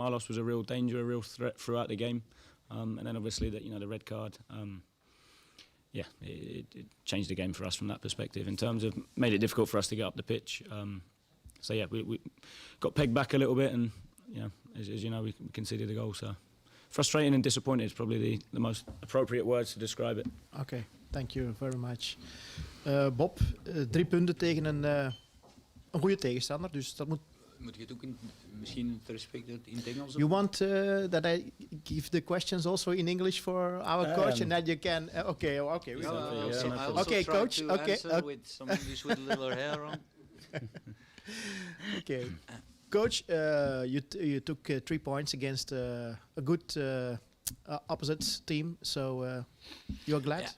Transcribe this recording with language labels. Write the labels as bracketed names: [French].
[English] Marlos was a real danger, a real threat throughout the game. And then obviously the red card, it changed the game for us from that perspective in terms of made it difficult for us to get up the pitch. We got pegged back a little bit and, as you know, we conceded a goal. So frustrating and disappointed is probably the most appropriate words to describe it. Okay, thank you very much. [Dutch] Bob, 3 punten tegen een goede tegenstander, dus dat moet... Moet je het ook misschien ter respect in het Engels? [English] You want that I give the questions also in English for our coach, and that you can... Okay. I also coach. To answer with some English with a little hair on. Okay. Coach, you took 3 points against a good opposite team, so you're glad?